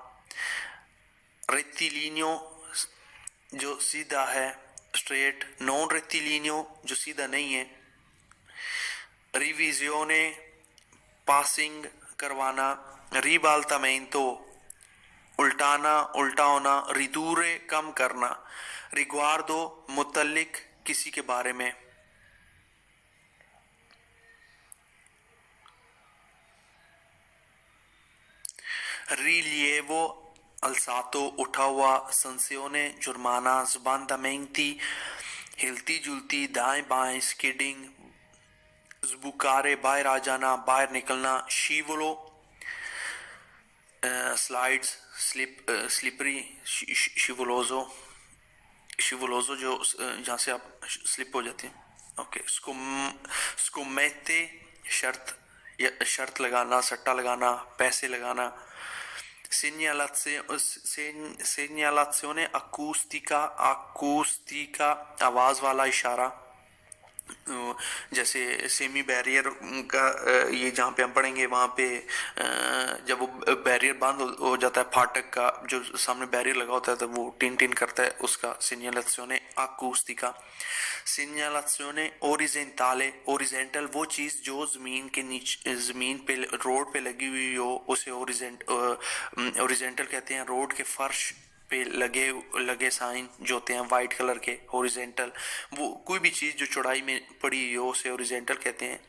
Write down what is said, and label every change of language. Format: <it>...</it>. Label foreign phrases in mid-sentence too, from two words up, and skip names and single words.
<ur>rettilineo جو سیدھا ہے straight,</ur> <it>non rettilineo</it> <ur>جو سیدھا نہیں ہے, revisione پاسنگ کروانا, ribaltamento الٹانا الٹا ہونا, ridurre کم کرنا, riguardo متعلق کسی کے بارے میں,</ur> <it>rilievo alzato</it> <ur>اٹھا ہوا, sanzione جرمانہ, sbandamenti ہلتی جلتی دائیں بائیں, skidding sbucare باہر آ جانا باہر نکلنا, scivolo</ur> <en>slides slippery,</en> <ur>شیولوزو جو جہاں سے آپ سلپ ہو جاتے ہیں. اوکے, scommette شرط لگانا, سٹا لگانا, پیسے لگانا,</ur> <it>segnalazione acustica</it> <ur>آواز والا اشارہ, جیسے</ur> <en>semi barrier</en> <ur>کا یہ جہاں پہ ہم پڑھیں گے وہاں پہ جب وہ بیریئر بند ہو جاتا ہے, پھاٹک کا جو سامنے بیریئر لگا ہوتا ہے تو وہ ٹن ٹن کرتا ہے, اس کا</ur> <it>segnalazione acustica. segnalazione orizzontale</it> <ur>orizontal وہ چیز جو زمین کے نیچے زمین پہ روڈ پہ لگی ہوئی ہو اسے horizontal کہتے ہیں. روڈ کے فرش پہ لگے سائن جو ہوتے ہیں</ur> <en>white colour</en> <ur>کے, horizontal. وہ کوئی بھی چیز جو چوڑائی میں پڑی ہو اسے horizontal کہتے ہیں.</ur>